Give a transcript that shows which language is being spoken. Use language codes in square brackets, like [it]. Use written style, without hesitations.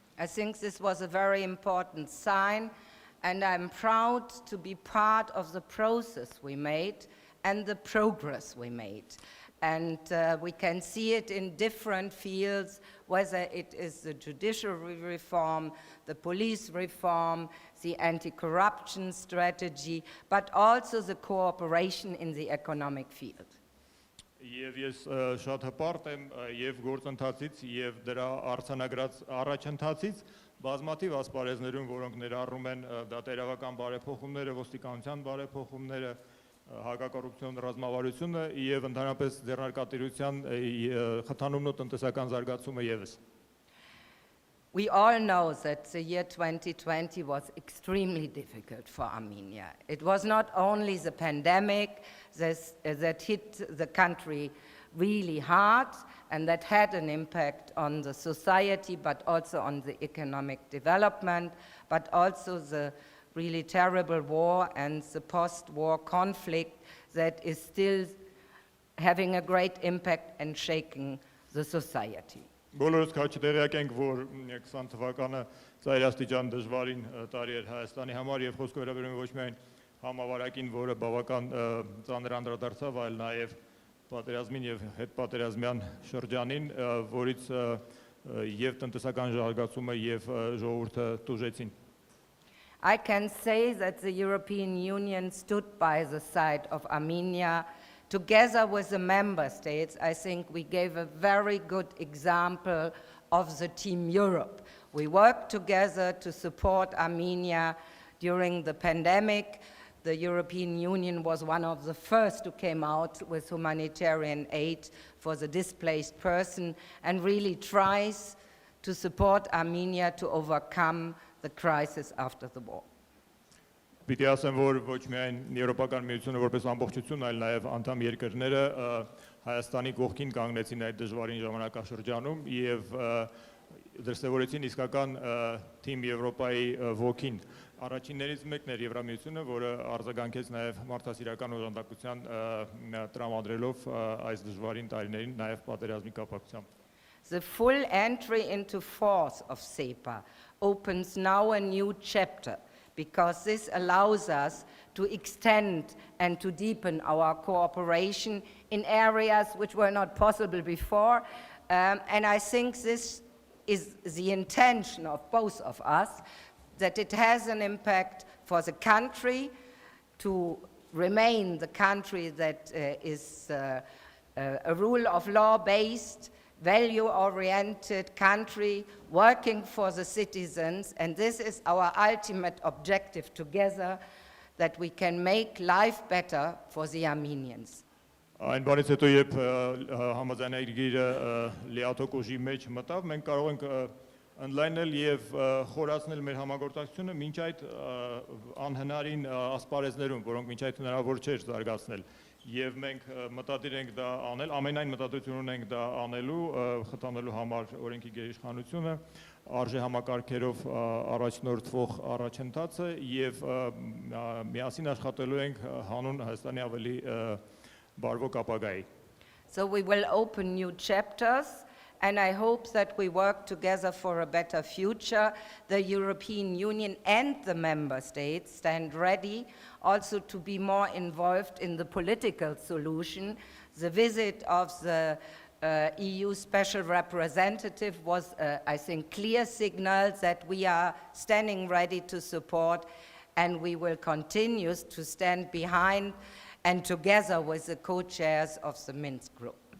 [en] I think this was a very important sign, and I'm proud to be part of the process we made and the progress we made. And we can see it in different fields, whether it is the judiciary reform, the police reform, the anti-corruption strategy, but also the cooperation in the economic field. [hy] Եվ ես շատ հպարտ եմ եւ գործընթացից եւ դրա արձանագրած առաջընթացից բազմաթիվ ասպարեզներում, որոնք ներառում են դատերավական բարեփոխումները, ոստիկանության բարեփոխումները, հակակոռուպցիոն ռազմավարությունը եւ ընդհանրապես ձեռնարկատիրության խթանումն ու տնտեսական զարգացումը եւս։ [en] We all know that the year 2020 was extremely difficult for Armenia. It was not only the pandemic that hit the country really hard and that had an impact on the society, but also on the economic development, but also the really terrible war and the post-war conflict that is still having a great impact and shaking the society. [hy] Բոլորս քաչ տեղյակ ենք, որ 20 թվականը ծայրաստիճան դժվարին տարի էր Հայաստանի համար եւ խոսքը վերաբերում է ոչ միայն համավարակին, որը բավական ծանր անդրադարձավ, այլ նաեւ պատերազմին եւ հետպատերազմյան շրջանին, որից եւ տնտեսական զարգացումը եւ ժողովուրդը տուժեցին։ [en] I can say that the European Union stood by the side of Armenia. Together with the member states, I think we gave a very good example of the Team Europe. We worked together to support Armenia during the pandemic. The European Union was one of the first who came out with humanitarian aid for the displaced person and really tries to support Armenia to overcome the crisis after the war. [hy] Պիտի ասեմ, որ ոչ միայն Եվրոպական միությունը որպես ամբողջություն, այլ նաև անդամ երկրները Հայաստանի կողքին կանգնեցին այդ դժվարին ժամանակաշրջանում եւ դրսևորեցին իսկական Team Եվրոպայի ոգին։ Առաջիններից մեկն էր Եվրամիությունը, որը արձագանքեց նաև մարդասիրական օժանդակության տրամադրելով այս դժվարին տարիներին նաև պատերազմի կապակցությամբ։ [en] The full entry into force of SEPA opens now a new chapter, because this allows us to extend and to deepen our cooperation in areas which were not possible before. And I think this is the intention of both of us, that it has an impact for the country to remain the country that is a rule of law based, value oriented country working for the citizens, and this is our ultimate objective together, that we can make life better for the Armenians. [hy] Այն բանից հետո երբ համաձայնագիրը լիաթոք ուժի մեջ մտավ, մենք կարող ենք ընդլայնել եւ խորացնել մեր համագործակցությունը մինչ այդ անհնարին ասպարեզներում, որոնք մինչ այդ հնարավոր չէր զարգացնել։ Եվ մենք մտադիր ենք դա անել, ամենայն մտադրություն ունենք դա անելու, խթանելու համար օրենքի գերիշխանությունը, արժե համակարգերով առաջնորդվող առաջընթացը եւ միասին աշխատելու ենք հանուն Հայաստանի ավելի բարվոք ապագայի։ [en] So we will open new chapters, and I hope that we work together for a better future. The European Union and the member states stand ready also to be more involved in the political solution. The visit of the EU Special Representative was, I think, clear signal that we are standing ready to support, and we will continue to stand behind and together with the co-chairs of the Minsk group.